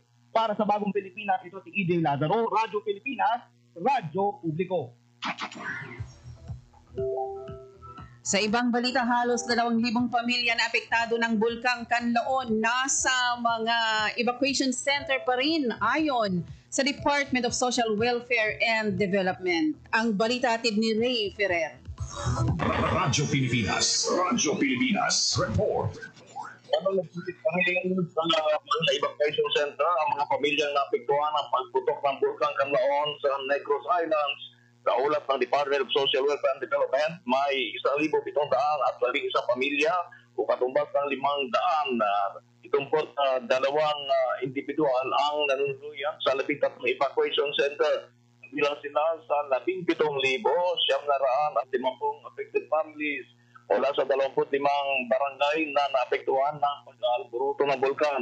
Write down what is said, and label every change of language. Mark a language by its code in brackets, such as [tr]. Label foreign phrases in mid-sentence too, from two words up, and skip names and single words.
[tl] Para sa Bagong Pilipinas, ito si EJ Lazaro, Radyo Pilipinas, Radyo Publiko. Sa ibang balita, halos 2,000 pamilya na apektado ng Bulkang Kanlaon nasa mga [en] evacuation center [tl] pa rin ayon sa Department of Social Welfare and Development. Ang balita atid ni Ray Ferrer. Radyo Pilipinas, report. Habang nagsipangilingan sa [en] evacuation center [tl] ang mga pamilyang naapektuhan ng pagputok ng Bulkang Kanlaon sa Negros Islands, sa ulat ng Department of Social Welfare and Development, may 1,700 at 11 pamilya o katumbas ng 500 na 72 individual ang nanunuluyan sa 13 [en] evacuation center. [tl] Bilang sila sa 17,950 [en] affected families [tl] mula sa 25 barangay na naapektuhan ng pag-alburuto ng bulkan.